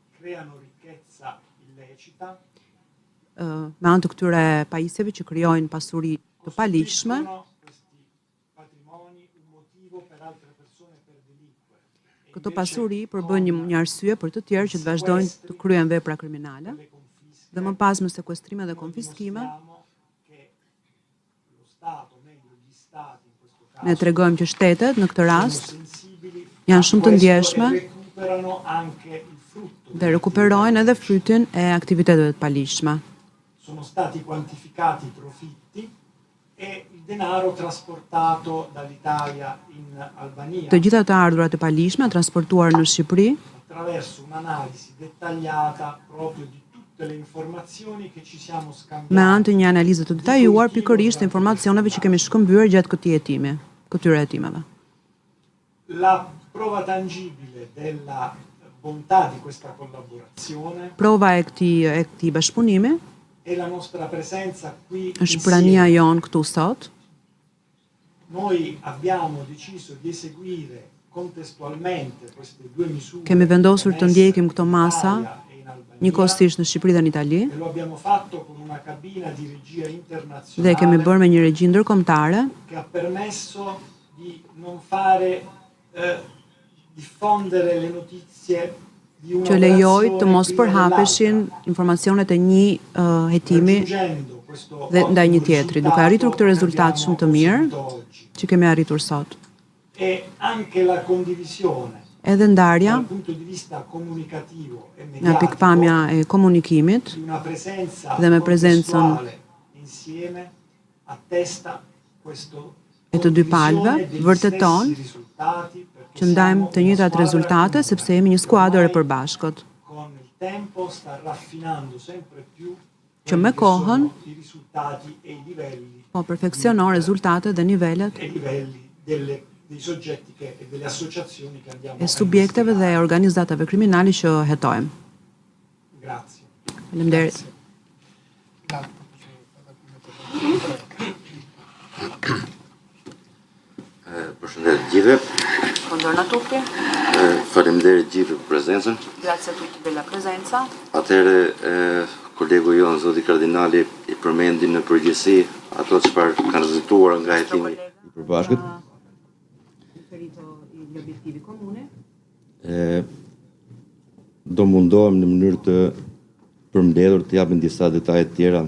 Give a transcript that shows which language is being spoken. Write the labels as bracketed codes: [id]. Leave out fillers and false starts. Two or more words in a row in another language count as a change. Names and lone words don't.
[sq] me anë të këtyre pajisjeve që krijojnë pasuri të paligjshme, këto pasuri përbën një arsye për të tjerë që të vazhdojnë të kryen vepra kriminale, dhe më pas me sekuestrime dhe konfiskime. Ne tregojmë që shtetet në këtë rast janë shumë të ndjeshme dhe rekuperojnë edhe frytin e aktiviteteve të paligjshme. [it] Sono stati quantificati i profitti e il denaro trasportato dall'Italia in Albania. [sq] Të gjitha të ardhurat e paligjshme transportuar në Shqipëri [it] attraverso un'analisi dettagliata proprio di tutte le informazioni che ci siamo scambiati. [sq] Me anë të një analize të detajuar pikërisht të informacioneve që kemi shkëmbyer gjatë këtyre hetimeve. [it] La prova tangibile della bontà di questa collaborazione [sq] Prova e këtij bashkëpunimi [it] e la nostra presenza qui [sq] është prania jon këtu sot, [it] noi abbiamo deciso di eseguire contestualmente queste due misure. [sq] Kemi vendosur të ndjekim këto masa njëkohësisht në Shqipëri dhe në Itali [it] E lo abbiamo fatto con una cabina di regia internazionale. [sq] dhe kemi bërë me një regji ndërkombëtare [it] Che ha permesso di non fare diffondere le notizie di una [sq] që lejoj të mos përhapeshin informacionet e një hetimi dhe ndaj një tjetri, duke arritur këtë rezultat shumë të mirë që kemi arritur sot. [it] E anche la condivisione [sq] Edhe ndarja [it] dal punto di vista comunicativo e [sq] nga pikpamja e komunikimit [it] di una presenza [sq] dhe me prezencën [it] contestuale insieme attesta questo [sq] e të dy palëve vërteton që ndajmë të njëjtat rezultate sepse jemi një skuadër e përbashkët. [it] con il tempo sta raffinando sempre più [sq] Që me kohën [it] i risultati e i livelli [sq] po perfeksionon rezultatet dhe nivelet [it] dei soggetti e delle associazioni che andiamo [sq] e subjekteve dhe organizatave kriminali që hetojmë. [it] Grazie. [sq] Faleminderit. Përshëndetje gjithëve. [it] Buongiorno a tutti. [sq] Faleminderit gjithë për prezencën. [it] Grazie a tutti della presenza. [sq] Atëherë kolegu jon zoti kardinali i përmendi në përgjithësi ato çfarë kanë rezultuar nga hetimi i përbashkët. [it] Riferito gli obiettivi comuni. [sq] Do mundohem në mënyrë të përmbledhur të japim disa detaje të tjera